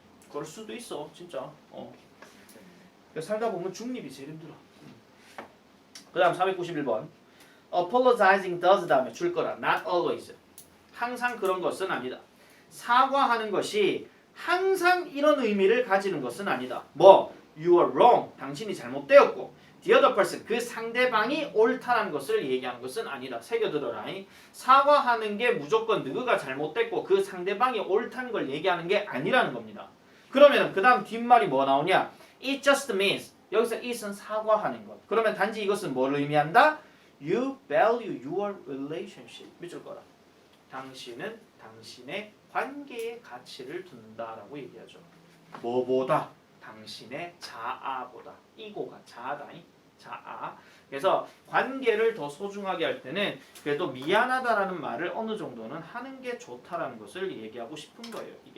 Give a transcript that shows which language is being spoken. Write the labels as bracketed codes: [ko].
[ko] 그럴 수도 있어. 진짜. 살다 보면 중립이 제일 힘들어. 그 다음 491번. [en] apologizing does [ko] 다음에 줄 거라. [en] not always. [ko] 항상 그런 것은 아니다. 사과하는 것이 항상 이런 의미를 가지는 것은 아니다. 뭐? [en] You are wrong. [ko] 당신이 잘못되었고 [en] the other person. [ko] 그 상대방이 옳다는 것을 얘기하는 것은 아니다. 새겨들어라. 사과하는 게 무조건 너가 잘못됐고 그 상대방이 옳다는 걸 얘기하는 게 아니라는 겁니다. 그러면 그 다음 뒷말이 뭐 나오냐? [en] It just means. [ko] 여기서 it은 사과하는 것. 그러면 단지 이것은 뭘 의미한다? [en] You value your relationship. [ko] 밑줄 거라. 당신은 당신의 관계의 가치를 둔다라고 얘기하죠. 뭐보다? 당신의 자아보다. 이고가 자아다. 자아. 그래서 관계를 더 소중하게 할 때는 그래도 미안하다라는 말을 어느 정도는 하는 게 좋다라는 것을 얘기하고 싶은 거예요.